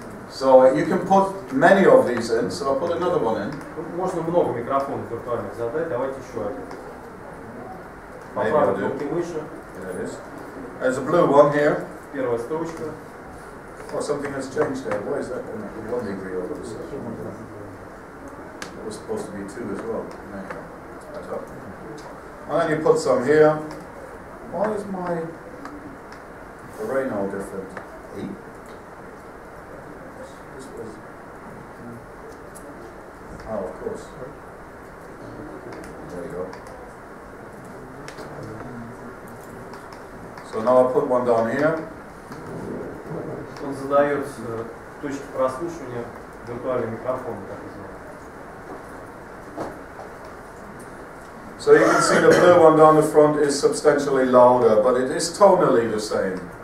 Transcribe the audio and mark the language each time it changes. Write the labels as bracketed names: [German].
[English] So you can put many of these in, so I'll put another one in. [Russian] Можно много микрофонов виртуальных задать, давайте еще один. По правой кнопке мыши. [English] There it is. There's a blue one here. [Russian] Первая строчка. [English] Oh, something has changed there. Why is that 1 degree all of a sudden? It was supposed to be 2 as well. There you go. That's up. And then you put some here. Why is my array now different? E? This was... Oh, of course. There you go. So now I'll put one down here. [Russian] Он задает точки прослушивания виртуальный микрофон, так называемый. [English] So you can see the blue one down the front is substantially louder, but it is tonally the same.